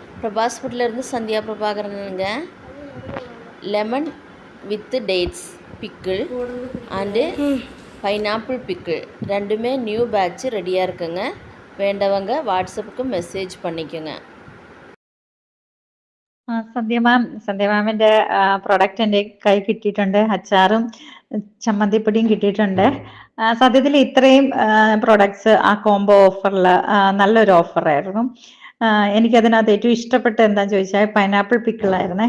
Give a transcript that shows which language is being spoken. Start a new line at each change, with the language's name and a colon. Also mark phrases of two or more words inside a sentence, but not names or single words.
Tamil: பிரபாஸ் ஃபுட்லேருந்து சந்தியா பிரபாகரனுங்க.
English: lemon with dates pickle and pineapple pickle
Tamil: ரெண்டுமே
English: new batch
Tamil: ரெடியாக இருக்குங்க. வேண்டவங்க வாட்ஸ்அப்புக்கு மெசேஜ் பண்ணிக்கோங்க.
Malayalam: സന്ധ്യ മാമിന്റെ പ്രൊഡക്റ്റ് എൻ്റെ കൈ കിട്ടിയിട്ടുണ്ട്. അച്ചാറും ചമ്മന്തിപ്പൊടിയും കിട്ടിയിട്ടുണ്ട്. സത്യത്തിൽ ഇത്രയും പ്രൊഡക്ട്സ് ആ
English: combo offeril
Malayalam: നല്ലൊരു ഓഫറായിരുന്നു. എനിക്കതിനകത്ത് ഏറ്റവും ഇഷ്ടപ്പെട്ട എന്താന്ന് ചോദിച്ചാൽ പൈനാപ്പിൾ പിക്കിളായിരുന്നേ.